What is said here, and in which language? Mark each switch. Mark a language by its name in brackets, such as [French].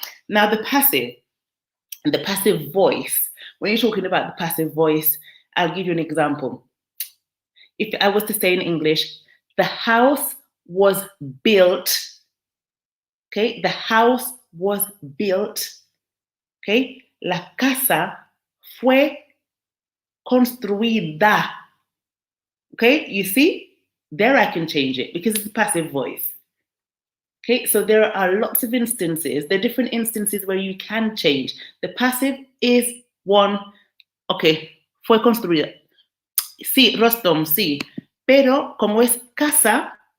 [English] Now, the passive voice, when you're talking about the passive voice, I'll give you an example. If I was to say in English, the house was built, okay? The house was built, okay? [Spanish] La casa fue construida, okay? [English] You see? There I can change it because it's a passive voice. Okay, so there are lots of instances. There are different instances where you can change. The passive is one, okay, [Spanish] fue construida. Sí, Rostom, sí. Pero como es casa,